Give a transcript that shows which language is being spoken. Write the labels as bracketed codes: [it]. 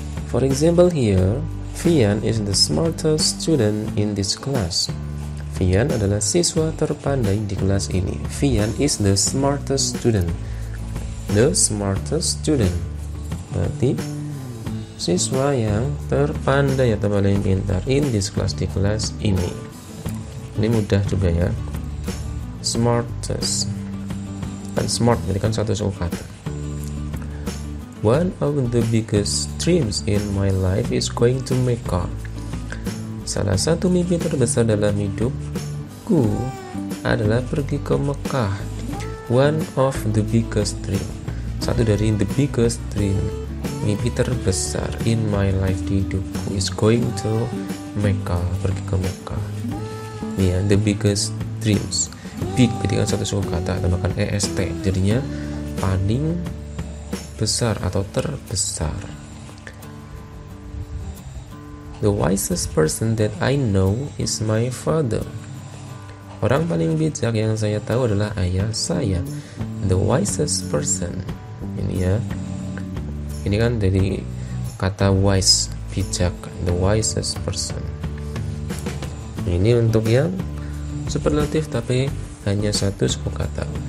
[en] For example here, Vian is the smartest student in this class. [id] Vian adalah siswa terpandai di kelas ini. [en] Vian is the smartest student. The smartest student. [id] Berarti siswa yang terpandai atau paling pintar [en] in this class, [id] di kelas ini. Ini mudah juga ya. Smartest. Kan smart, jadi kan satu suku kata. [en] One of the biggest dreams in my life is going to Mecca. [id] Salah satu mimpi terbesar dalam hidupku adalah pergi ke Mekah. [en] One of the biggest dream. [id] Satu dari [en] the biggest dream, [id] mimpi terbesar [en] in my life [id] di hidupku [en] is going to Mecca, [id] pergi ke Mekah. Ini ya, [en] the biggest dreams. [id] Big berarti kan satu suku kata, tambahkan est, jadinya paling besar atau terbesar. [en] The wisest person that I know is my father. [id] Orang paling bijak yang saya tahu adalah ayah saya. [en] The wisest person. [id] Ini ya. Ini kan dari kata wise, bijak. [en] The wisest person. [id] Ini untuk yang superlatif tapi hanya satu suku kata.